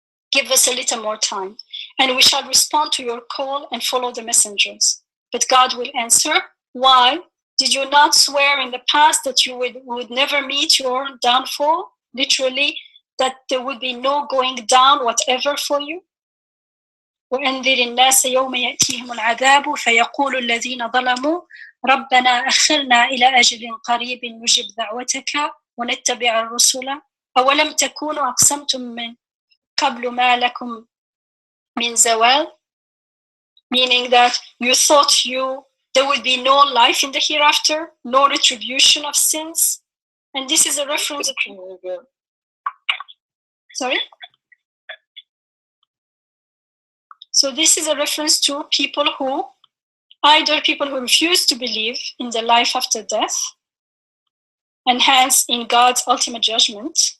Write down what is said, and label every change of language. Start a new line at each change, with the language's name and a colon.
English: Give us a little more time, and we shall respond to your call and follow the messengers." But God will answer, "Why? Did you not swear in the past that you would never meet your downfall? Literally, that there would be no going down whatever for you?"
Arabic: وأنذر الناس يوم يأتيهم العذاب فيقول الذين ظلموا ربنا أخرنا إلى أجل قريب نجب دعوتك ونتبع الرسل أولم تكونوا أقسمتم من قبل ما لكم من زوال.
English: Meaning that you thought there would be no life in the hereafter, no retribution of sins. And this is a reference. Sorry? So this is a reference to either people who refuse to believe in the life after death, and hence in God's ultimate judgment.